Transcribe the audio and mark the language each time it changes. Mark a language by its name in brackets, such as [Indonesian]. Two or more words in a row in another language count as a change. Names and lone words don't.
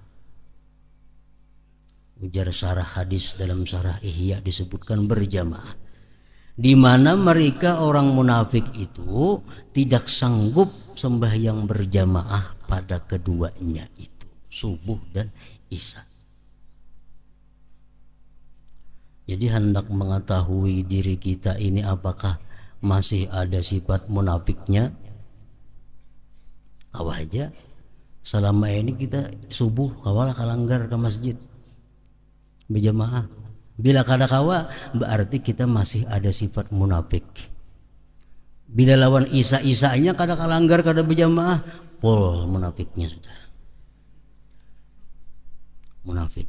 [Indonesian] Ujar syarah hadis dalam syarah Ihya disebutkan berjamaah, di mana mereka orang munafik itu tidak sanggup sembahyang berjamaah pada keduanya itu, subuh dan isya. Jadi hendak mengetahui diri kita ini apakah masih ada sifat munafiknya, [Banjar] awah aja selama ini kita subuh kawalah kalanggar ke masjid berjamaah. Bila kada kawa berarti kita masih ada sifat munafik. Bila lawan isa-isanya kada kalanggar kada berjamaah, pol munafiknya sudah munafik.